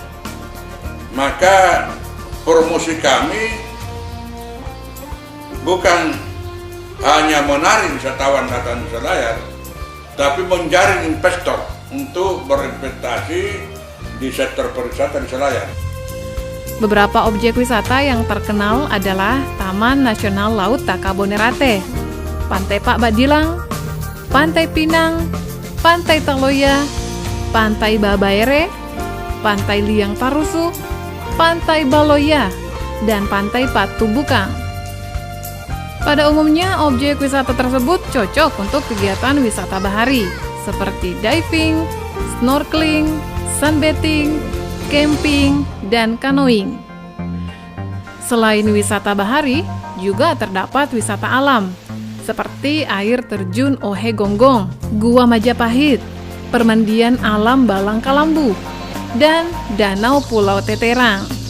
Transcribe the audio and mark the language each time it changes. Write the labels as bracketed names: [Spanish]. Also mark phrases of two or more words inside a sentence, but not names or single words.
[Indonesian] Maka promosi kami bukan hanya menarik wisatawan datang ke Selayar, tapi menjaring investor untuk berinvestasi di sektor pariwisata di Selayar. Beberapa objek wisata yang terkenal adalah Taman Nasional Laut Takabonerate, Pantai Pak Badilang, Pantai Pinang, Pantai Taloya, Pantai Babaere, Pantai Liang Tarusu, Pantai Baloya, dan Pantai Patubukang. Pada umumnya, objek wisata tersebut cocok untuk kegiatan wisata bahari, seperti [English] diving, snorkeling, sunbathing, camping, [Indonesian] dan canoeing. Selain wisata bahari, juga terdapat wisata alam, seperti air terjun Ohe Gonggong, Gua Majapahit, permandian alam Balang Kalambu, dan Danau Pulau Teterang.